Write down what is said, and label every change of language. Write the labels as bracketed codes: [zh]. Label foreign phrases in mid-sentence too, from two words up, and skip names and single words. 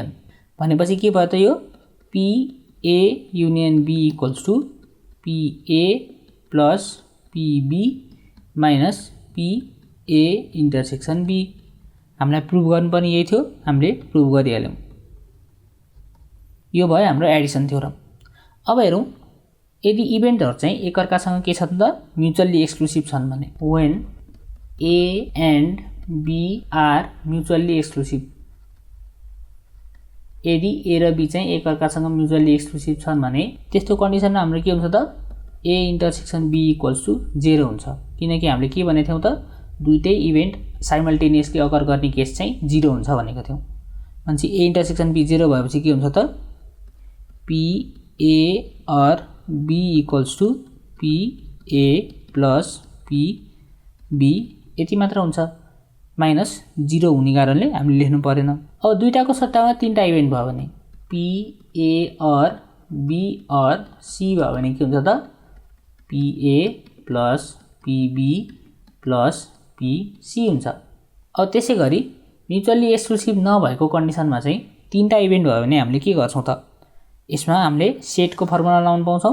[ne] भनेपछि के भयो त यो [en] pa union b equals to pa plus pb minus pa intersection b. [ne] हामीलाई प्रुभ गर्नुपर्ने यही थियो, हामीले प्रुभ गरिहाल्यौँ। यो भयो हाम्रो [en] addition theorem. [ne] अब हेरौँ यदि इभेन्टहरु चाहिँ एकअर्कासँग के छन् त [en] mutually exclusive [ne] छन् भने [en] when a and b are mutually exclusive. [ne] यदि a र b चाहिँ एकअर्कासँग [en] mutually exclusive [ne] छन् भने त्यस्तो कन्डिसनमा हाम्रो के हुन्छ त [en] a intersection b equals to 0 [ne] हुन्छ। किनकि हामीले के भनेको थियौँ त दुईटै इभेन्ट [en] simultaneously occur [ne] गर्ने केस चाहिँ 0 हुन्छ भनेको थियौँ। भनेपछि [en] a intersection b [ne] 0 भएपछि के हुन्छ त [en] pa or b equals to pa plus pb [ne] यति मात्र हुन्छ। माइनस 0 हुने कारणले हामीले लेख्नु परेन। अब दुईटाको सट्टामा तीनटा इभेन्ट भयो भने [en] pa or b or c [ne] भयो भने के हुन्छ त [en] pa plus pb plus pc [ne] हुन्छ। अब त्यसैगरी [en] mutually exclusive [ne] नभएको कन्डिसनमा चाहिँ तीनटा इभेन्ट भयो भने हामीले के गर्छौँ त यसमा हामीले सेटको फर्मुला लाउन पाउँछौँ।